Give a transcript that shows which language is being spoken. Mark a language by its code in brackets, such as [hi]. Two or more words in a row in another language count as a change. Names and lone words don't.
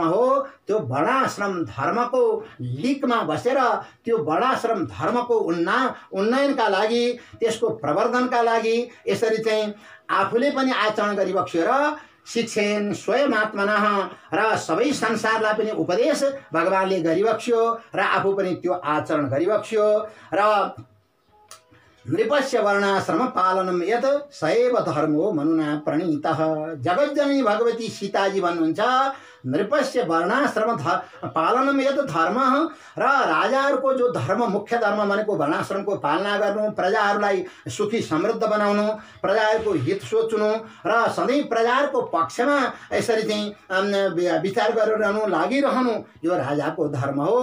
[ne] हो, त्यो वर्णाश्रम धर्मको लिकमा बसेर त्यो वर्णाश्रम धर्मको उन्नयनका लागि, त्यसको प्रवर्धनका लागि यसरी चाहिँ आफूले पनि आचरण गरिबक्स्यो र [sa] शिक्षेन स्वयं आत्मनः [ne] र सबै संसारलाई पनि उपदेश भगवानले गरिबक्स्यो र आफू पनि त्यो आचरण गरिबक्स्यो र [sa] नृपस्य वर्णाश्रम पालनम यत सैव धर्मो मनुना प्रणीतः। [ne] जगज्जननी भगवती सीताजी भन्नुहुन्छ, [sa] नृपस्य वर्णाश्रम पालनम यत [ne] धर्म र राजाहरूको जो धर्म, मुख्य धर्म भनेको वर्णाश्रमको पालना गर्नु, प्रजाहरूलाई सुखी समृद्ध बनाउनु, प्रजाहरूको हित सोच्नु र सधैँ प्रजाहरूको पक्षमा यसरी चाहिँ विचार गरिरहनु, लागिरहनु, यो राजाको धर्म हो।